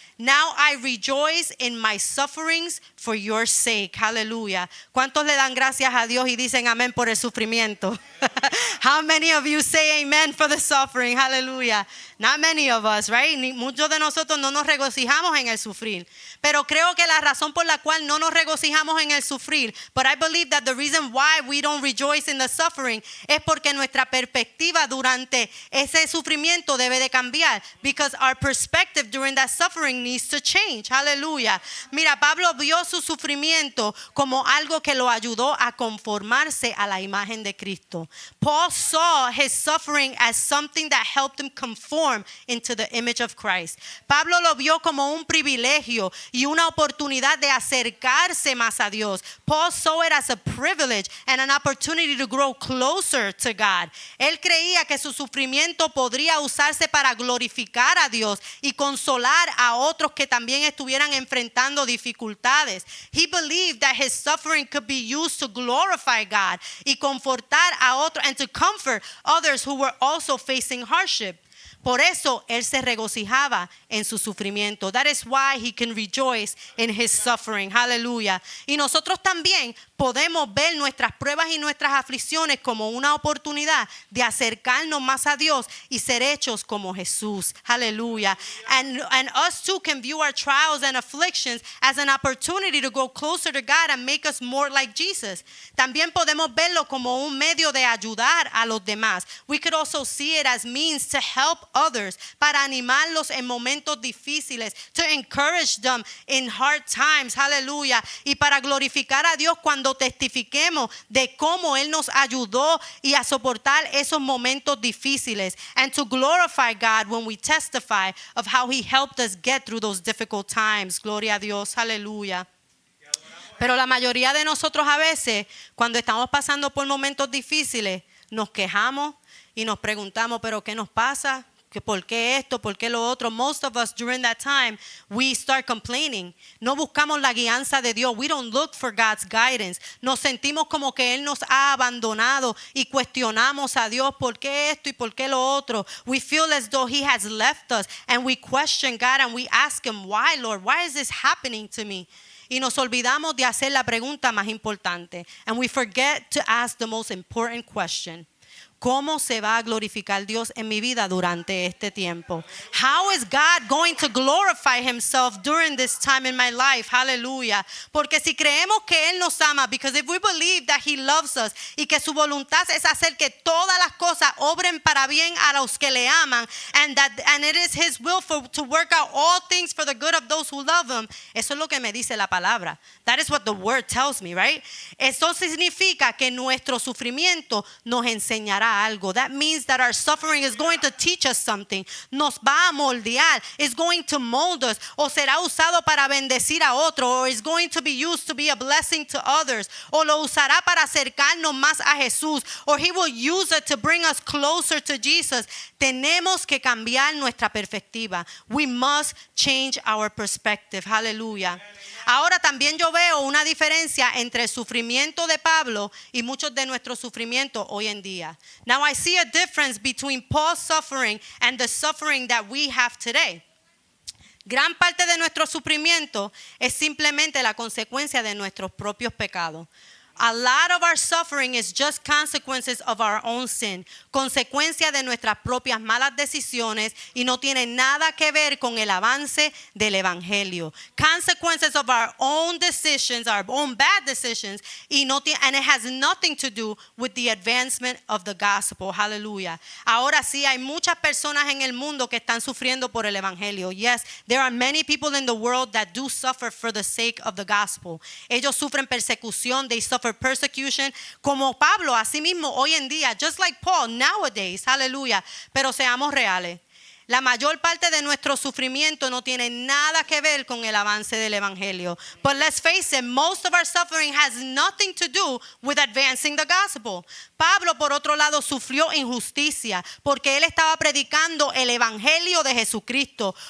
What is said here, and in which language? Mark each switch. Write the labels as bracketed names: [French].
[English] Now I rejoice in my sufferings for your sake. Hallelujah. [Spanish] ¿Cuántos le dan gracias a Dios y dicen amén por el sufrimiento? [English] How many of you say amen for the suffering? Hallelujah. Not many of us, right? [Spanish] Muchos de nosotros no nos regocijamos en el sufrir. Pero creo que la razón por la cual no nos regocijamos en el sufrir, [English] but I believe that the reason why we don't rejoice in the suffering [Spanish] es porque nuestra perspectiva durante ese sufrimiento debe de cambiar. [English] Because our perspective during that suffering needs to change. Hallelujah. [Spanish] Mira, Pablo vio su sufrimiento como algo que lo ayudó a conformarse a la imagen de Cristo. [English] Paul saw his suffering as something that helped him conform into the image of Christ. [Spanish] Pablo lo vio como un privilegio y una oportunidad de acercarse más a Dios. [English] Paul saw it as a privilege and an opportunity to grow closer to God. [Spanish] Él creía que su sufrimiento podría usarse para glorificar a Dios y consolar a otros que también estuvieran enfrentando dificultades. [English] He believed that his suffering could be used to glorify God [Spanish] y confortar a otros, [English] and to comfort others who were also facing hardship. [Spanish] Por eso él se regocijaba en su sufrimiento. [English] That is why he can rejoice in his suffering. Hallelujah. [Spanish] Y nosotros también podemos ver nuestras pruebas y nuestras aflicciones como una oportunidad de acercarnos más a Dios y ser hechos como Jesús. [English] Hallelujah. And us too can view our trials and afflictions as an opportunity to go closer to God and make us more like Jesus. [Spanish] También podemos verlo como un medio de ayudar a los demás. [English] We could also see it as means to help others, [Spanish] para animarlos en momentos difíciles, [English] to encourage them in hard times, hallelujah, [Spanish] y para glorificar a Dios cuando testifiquemos de cómo Él nos ayudó y a soportar esos momentos difíciles, [English] and to glorify God when we testify of how He helped us get through those difficult times. [Spanish] Gloria a Dios, hallelujah. Pero la mayoría de nosotros a veces, cuando estamos pasando por momentos difíciles, nos quejamos y nos preguntamos, ¿pero qué nos pasa? ¿Por qué esto? ¿Por qué lo otro? [English] Most of us during that time, we start complaining. [Spanish] No buscamos la guianza de Dios. [English] We don't look for God's guidance. [Spanish] Nos sentimos como que Él nos ha abandonado y cuestionamos a Dios, ¿por qué esto y por qué lo otro? [English] We feel as though He has left us, and we question God and we ask Him, why, Lord? Why is this happening to me? [Spanish] Y nos olvidamos de hacer la pregunta más importante. [English] And we forget to ask the most important question. [Spanish] ¿cómo se va a glorificar Dios en mi vida durante este tiempo? [English] How is God going to glorify himself during this time in my life? [Spanish] Hallelujah. Porque si creemos que él nos ama, [English] because if we believe that he loves us [Spanish] y que su voluntad es hacer que todas las cosas obren para bien a los que le aman, [English] and it is his will to work out all things for the good of those who love him. [Spanish] Eso es lo que me dice la palabra. [English] That is what the word tells me, right? [Spanish] Eso significa que nuestro sufrimiento nos enseñará algo. [English] That means that our suffering is going to teach us something. [Spanish] Nos va a moldear. [English] It's going to mold us. [Spanish] O será usado para bendecir a otro. [English] Or is going to be used to be a blessing to others. [Spanish] O lo usará para acercarnos más a Jesús. [English] Or he will use it to bring us closer to Jesus. [Spanish] Tenemos que cambiar nuestra perspectiva. [English] We must change our perspective. Hallelujah. [Spanish] Ahora también yo veo una diferencia entre el sufrimiento de Pablo y muchos de nuestros sufrimientos hoy en día. [English] Now I see a difference between Paul's suffering and the suffering that we have today. [Spanish] Gran parte de nuestro sufrimiento es simplemente la consecuencia de nuestros propios pecados. [English] A lot of our suffering is just consequences of our own sin, [Spanish] consecuencia de nuestras propias malas decisiones y no tiene nada que ver con el avance del evangelio. [English] Consequences of our own decisions, our own bad decisions, and it has nothing to do with the advancement of the gospel. Hallelujah. [Spanish] Ahora sí hay muchas personas en el mundo que están sufriendo por el evangelio. [English] Yes, there are many people in the world that do suffer for the sake of the gospel. [Spanish] Ellos sufren persecución, [English] they suffer persecution, [Spanish] como Pablo, así mismo hoy en día, [English] just like Paul nowadays, hallelujah. [Spanish] Pero seamos reales. La mayor parte de nuestro sufrimiento no tiene nada que ver con el avance del evangelio. [English] But let's face it, most of our suffering has nothing to do with advancing the gospel. [Spanish] Pablo, por otro lado, sufrió injusticia porque él estaba predicando el evangelio de Jesucristo.